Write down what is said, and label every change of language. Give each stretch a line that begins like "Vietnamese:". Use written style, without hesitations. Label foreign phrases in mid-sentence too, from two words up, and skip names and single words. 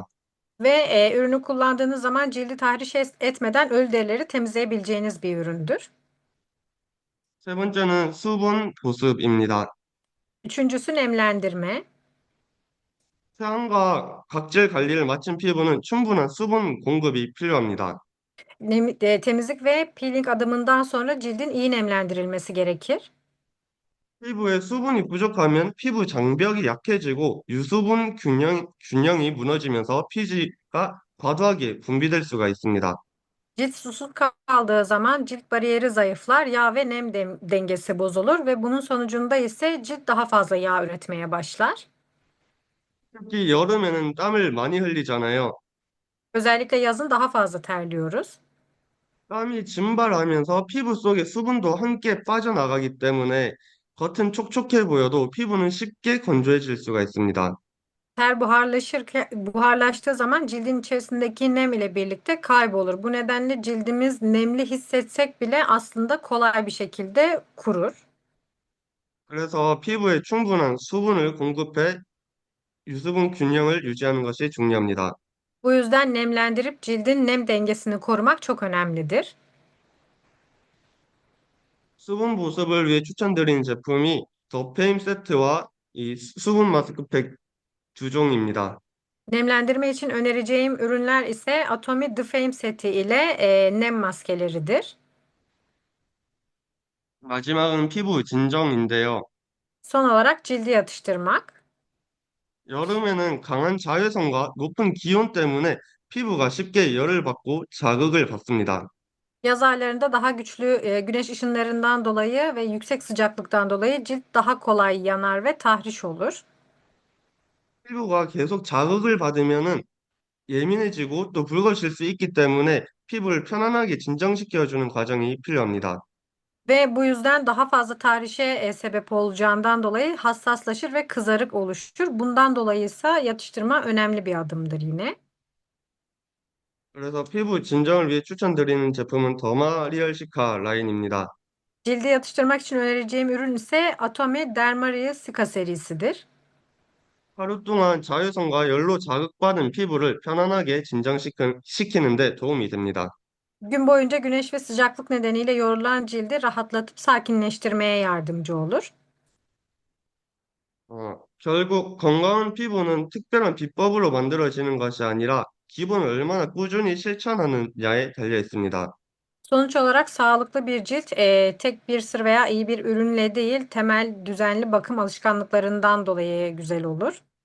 Turkish: Ve ürünü kullandığınız zaman cildi tahriş etmeden ölü derileri temizleyebileceğiniz bir üründür.
Korean: 세 번째는 수분 보습입니다.
Turkish: Üçüncüsü nemlendirme.
Korean: 세안과 각질 관리를 마친 피부는 충분한 수분 공급이 필요합니다.
Turkish: Temizlik ve peeling adımından sonra cildin iyi nemlendirilmesi gerekir.
Korean: 피부에 수분이 부족하면 피부 장벽이 약해지고 균형이 무너지면서 피지가 과도하게 분비될 수가 있습니다.
Turkish: Cilt susuz kaldığı zaman cilt bariyeri zayıflar, yağ ve nem dengesi bozulur ve bunun sonucunda ise cilt daha fazla yağ üretmeye başlar.
Korean: 특히 여름에는 땀을 많이 흘리잖아요.
Turkish: Özellikle yazın daha fazla terliyoruz.
Korean: 땀이 증발하면서 피부 속의 수분도 함께 빠져나가기 때문에 겉은 촉촉해 보여도 피부는 쉽게 건조해질 수가 있습니다.
Turkish: Ter buharlaştığı zaman cildin içerisindeki nem ile birlikte kaybolur. Bu nedenle cildimiz nemli hissetsek bile aslında kolay bir şekilde kurur.
Korean: 그래서 피부에 충분한 수분을 공급해 유수분 균형을 유지하는 것이 중요합니다.
Turkish: Bu yüzden nemlendirip cildin nem dengesini korumak çok önemlidir.
Korean: 수분 보습을 위해 추천드리는 제품이 더 페임 세트와 이 수분 마스크팩 두 종입니다.
Turkish: Nemlendirme için önereceğim ürünler ise Atomy The Fame seti ile nem maskeleridir.
Korean: 마지막은 피부 진정인데요.
Turkish: Son olarak cildi yatıştırmak.
Korean: 여름에는 강한 자외선과 높은 기온 때문에 피부가 쉽게 열을 받고 자극을 받습니다.
Turkish: Yaz aylarında daha güçlü güneş ışınlarından dolayı ve yüksek sıcaklıktan dolayı cilt daha kolay yanar ve tahriş olur.
Korean: 피부가 계속 자극을 받으면은 예민해지고 또 붉어질 수 있기 때문에 피부를 편안하게 진정시켜주는 과정이 필요합니다.
Turkish: Ve bu yüzden daha fazla tahrişe sebep olacağından dolayı hassaslaşır ve kızarık oluşur. Bundan dolayı ise yatıştırma önemli bir adımdır yine.
Korean: 그래서 피부 진정을 위해 추천드리는 제품은 더마리얼 시카 라인입니다.
Turkish: Cildi yatıştırmak için önereceğim ürün ise Atomy Dermaria Cica serisidir.
Korean: 하루 동안 자외선과 열로 자극받은 피부를 편안하게 진정시키는데 도움이 됩니다.
Turkish: Gün boyunca güneş ve sıcaklık nedeniyle yorulan cildi rahatlatıp sakinleştirmeye yardımcı olur.
Korean: 결국 건강한 피부는 특별한 비법으로 만들어지는 것이 아니라 기본을 얼마나 꾸준히 실천하느냐에 달려 있습니다.
Turkish: Sonuç olarak sağlıklı bir cilt tek bir sır veya iyi bir ürünle değil, temel düzenli bakım alışkanlıklarından dolayı güzel olur.